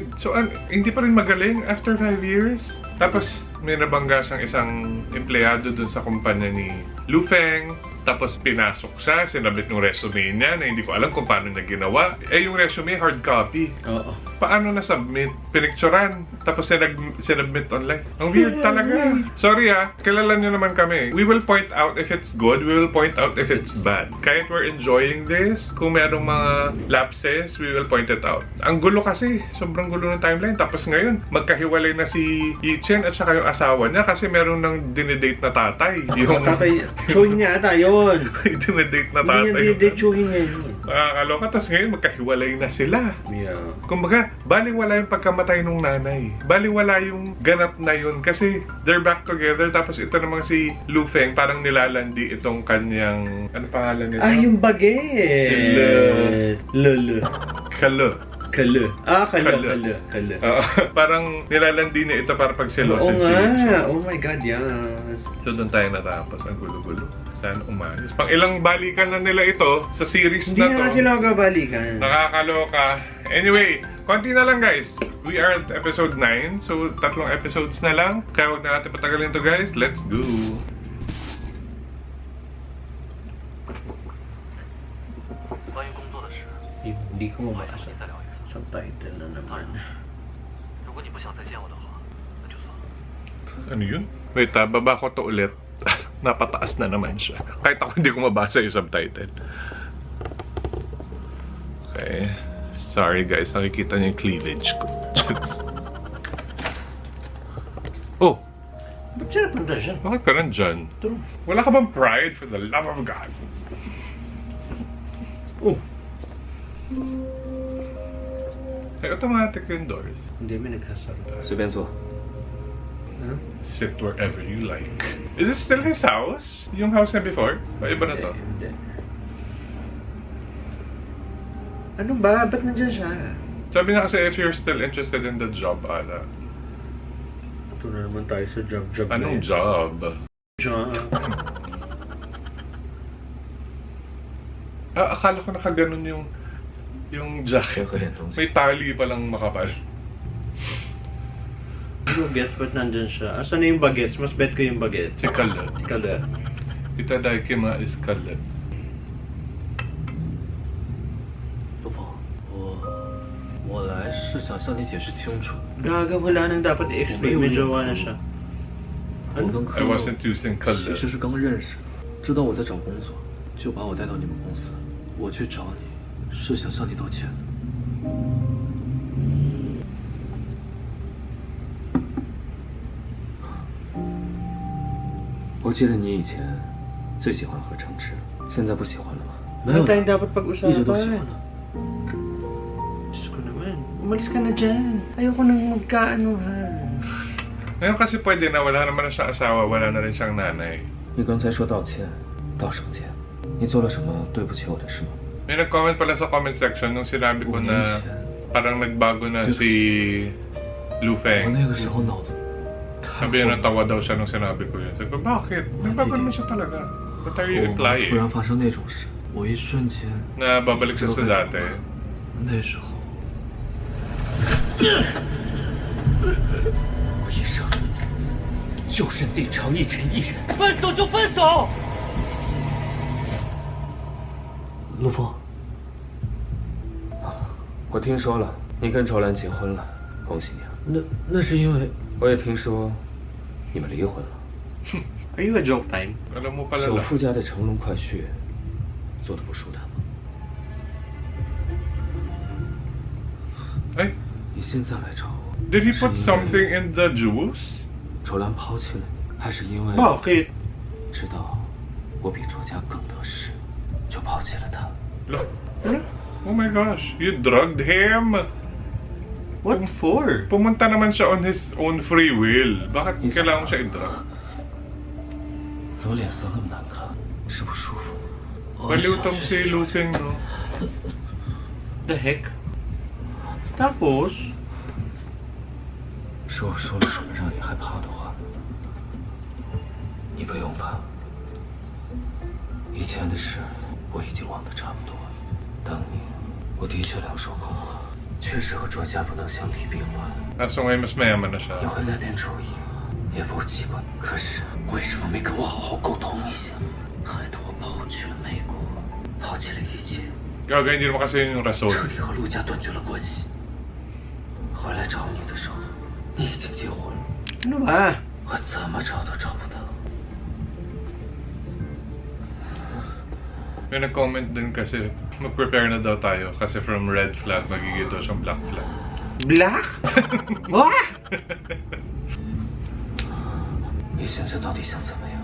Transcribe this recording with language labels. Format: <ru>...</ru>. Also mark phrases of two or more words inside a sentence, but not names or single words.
<tl>So, hindi pa rin magaling</tl> <en>after 5 years.</en> <tl>Tapos, may nabangga siyang isang empleyado dun sa kumpanya ni Lu Feng. Tapos pinasok siya, sinabit yung resume niya na hindi ko alam kung paano niya ginawa. Yung resume, hard copy. Oo. Paano na-submit? Pinicturan. Tapos sinubmit online. Ang weird talaga. Sorry kilala niyo naman kami.</tl> <en>We will point out if it's good. We will point out if it's bad. Kahit we're enjoying this,</en> <tl>kung merong mga lapses,</tl> <en>we will point it out.</en> <tl>Ang gulo kasi. Sobrang gulo ng timeline. Tapos ngayon, magkahiwalay na si Yi Chen at saka yung asawa niya kasi meron ng dinidate na tatay. Yung Tatay, showing niya ata yun. dinidate na tatay. Hindi niya showing niya yun. Nakakaloka. Tapos ngayon, magkahiwalay na sila.</tl> <en>Yeah.</en> <tl>Kumbaga, baliwala yung pagkamatay nung nanay. Baliwala yung ganap na yun kasi</tl> <en>they're back together.</en> <tl>Tapos ito namang si Lu Feng, parang nilalandi itong kanyang, ano pangalan nito? Yung baget. Lulu. Kalo. Kalo. Kalo. Parang nilalandi niya ito para pagselosin Oo si Chen. nga.</tl> <en>Oh my God, yes.</en> <tl>So doon tayo natapos. Ang gulo-gulo. Sana umayos. Pang ilang balikan na nila ito sa series Hindi na to. na sila magabalikan. Nakakaloka. Anyway, konti na lang guys.</tl> <en>We are at episode 9. So, 3 episodes</en> <tl>na lang. Kaya huwag na natin patagalin to guys.</tl> <en>Let's go!</en> <tl>Hindi ko mabasa. Subtitle na naman. Ano yun? Wait baba ko to ulit. Napataas na naman siya. Kahit ako hindi ko mabasa yung subtitle.</tl> <en>Okay.</en> <tl>Sorry guys, nakikita niyo yung cleavage ko. Oh! Ba't siya napunta siya? Bakit ka nandyan?</tl> <en>True.</en> <tl>Wala ka bang pride</tl> <en>for the love of God? Oh!</en> <tl>Ay, automatic yung doors. Hindi, may nagsasara.</tl> <zh>随便坐。</zh> <tl>Ano?</tl> <en>Sit wherever you like. Is it still his house?</en> <tl>Yung house na before? O iba na to? Hindi. Ano ba? Ba't nandiyan siya? Sabi niya kasi</tl> <en>if you're still interested in the job,</en> <tl>Ala. Ito na naman tayo sa job na Anong yun. job? Job. Akala ko nakaganon yung jacket.</tl> <zh>先喝点东西。</zh> <tl>May tali palang makapal. Bagets, ba't nandyan siya? Asan na yung bagets? Mas bet ko yung bagets. Si Kala. Kada. Itadakimasu is Kala.</tl> <zh>陆峰，我来是想向你解释清楚，</zh> <tl>Gaga, wala nang dapat i-explain. May jowa na siya.</tl> <zh>我跟</zh> <en>I</en> <zh>科洛</zh> <en>wasn't using</en> <zh>其</zh> <tl>Kala.</tl> <zh>实是刚认识，知道我在找工作，就把我带到你们公司。我去找你，是想向你道歉。我记得你以前最喜欢喝橙汁，现在不喜欢了吗？没</zh> <tl>Ano</tl> <zh>有</zh> <tl>tayong</tl> <zh>的，</zh> <tl>dapat pag-usapan?</tl> <zh>一直都喜欢的。</zh> <tl>Diyos ko naman. Umalis ka na dyan. Ayoko nang magkaanuhan. Ngayon kasi pwede na, wala naman na siyang asawa, wala na rin siyang nanay.</tl> <zh>你刚才说道歉，道什么歉？你做了什么对不起我的事吗？</zh> <tl>May nag-comment pala sa comment section nung sinabi ko</tl> <zh>5</zh> <tl>na</tl> <zh>年前，</zh> <tl>parang nagbago na si Lu</tl> <zh>我</zh> <tl>Feng.</tl> <zh>那个时候脑子太</zh> <tl>Sabi niya</tl> <zh>混了。</zh> <tl>natawa daw siya nung sinabi ko yun. Sabi ko, bakit? Nagbago naman siya talaga.</tl> <en>What are</en> <zh>和</zh> <en>you</en> <zh>我妈突</zh> <en>implying?</en> <zh>然发生那种事，我一瞬间</zh> <tl>Na babalik</tl> <zh>不知</zh> <tl>siya</tl> <zh>道</zh> <tl>sa</tl> <zh>该怎</zh> <tl>dati.</tl> <zh>么办。那时候，我一生就认定常一晨一人。分手就分手。陆枫，我听说了，你跟周兰结婚了，恭喜你啊！那是因为我也听说你们离婚了。</zh> <en>Are you a joke time?</en> <tl>Alam mo pala</tl> <zh>首</zh> <tl>lang.</tl> <zh>富家的乘龙快婿做的不舒坦吗？</zh> <tl>Ay,</tl> <zh>你现在来找我，</zh> <en>did he</en> <zh>是</zh> <en>put</en> <zh>因</zh> <en>something</en> <zh>为</zh> <en>in the juice?</en> <zh>周兰抛弃了你，还是因为</zh> <tl>Bakit?</tl> <zh>知道我比周家更得势，就抛弃了他？</zh> <tl>Lo. Ano?</tl> <en>Oh my gosh, you drugged him! What for?</en> <tl>Pumunta naman siya</tl> <en>on his own free will.</en> <tl>Bakit Isa kailangan mo pa. siya i-drug?</tl> <zh>怎么脸色那么难看？ 是不舒服。</zh> <tl>Baliw tong si Lufeng, no?</tl> <en>The heck?</en> <tl>Tapos?</tl> <zh>是我说了什么让你害怕的话？你不用怕，以前的事我已经忘得差不多了。当年我的确两手空空，确实和卓家不能相提并论。</zh> <tl>Kaso ngayon mas mayaman na siya.</tl> <zh>你会改变主意，也不奇怪。可是为什么没跟我好好沟通一下？害得我跑去了美国，抛弃了一切，</zh> <tl>Gaga, hindi naman kasi yun yung rason.</tl> <zh>彻底和陆家断绝了关系。回来找你的时候，你已经结婚了，</zh> <tl>Ano ba?</tl> <zh>我怎么找都找不到。</zh> <tl>May nag-comment din kasi, mag-prepare na daw tayo kasi</tl> <en>from red flag,</en> <tl>magiging daw siyang</tl> <en>black flag. Black? What?</en> <zh>你现在到底想怎么样？</zh>